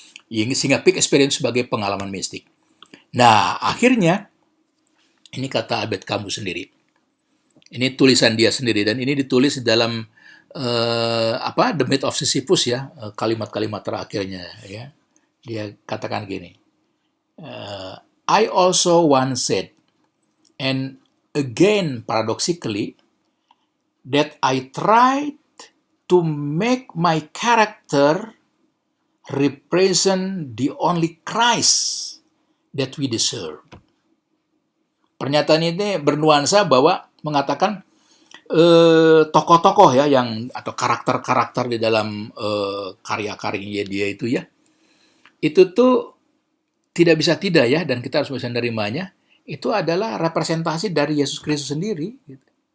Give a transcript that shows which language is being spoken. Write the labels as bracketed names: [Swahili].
[Indonesian] Sehingga peak experience sebagai pengalaman mistik. Nah, akhirnya ini kata Albert Camus sendiri. Ini tulisan dia sendiri dan ini ditulis dalam The Myth of Sisyphus ya, kalimat-kalimat terakhirnya ya. Dia katakan gini. [English] I also once said, and again paradoxically, that I tried to make my character represent the only Christ that we deserve. [Indonesian] Pernyataan ini bernuansa bahwa mengatakan tokoh-tokoh ya atau karakter-karakter di dalam karya-karyanya dia itu ya, itu tuh tidak bisa tidak ya, dan kita harus bisa menerimanya, itu adalah representasi dari Yesus Kristus sendiri. Gitu.